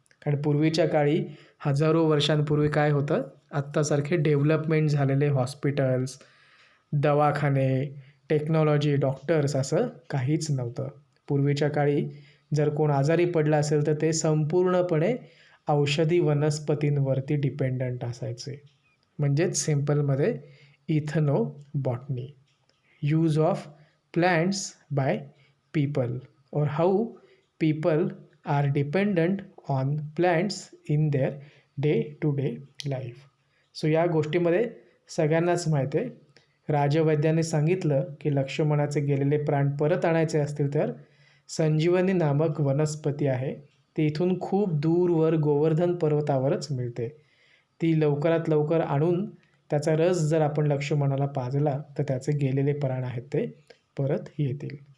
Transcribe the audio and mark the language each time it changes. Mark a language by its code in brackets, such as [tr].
[mr] कारण पूर्वीच्या काळी हजारो वर्षांपूर्वी काय होतं, आत्तासारखे डेव्हलपमेंट झालेले हॉस्पिटल्स, दवाखाने, टेक्नॉलॉजी, डॉक्टर्स असं काहीच नव्हतं. पूर्वीच्या काळी जर कोण आजारी पडला असेल तर ते संपूर्णपणे औषधी वनस्पतींवरती डिपेंडंट असायचे. म्हणजेच सिम्पलमध्ये [en] Ethnobotany, use of plants by people or how people are dependent on plants in their day to day life. [mr] So या गोष्टीमध्ये सगळ्यांनाच माहीत आहे, राजवैद्याने सांगितलं की लक्ष्मणाचे गेलेले प्राण परत आणायचे असतील तर संजीवनी नामक वनस्पती आहे, ती इथून खूप दूरवर गोवर्धन पर्वतावरच मिळते. ती लवकरात लवकर आणून त्याचा रस जर आपण लक्ष्मणाला पाजला तर त्याचे गेलेले प्राण आहेत ते परत येतील.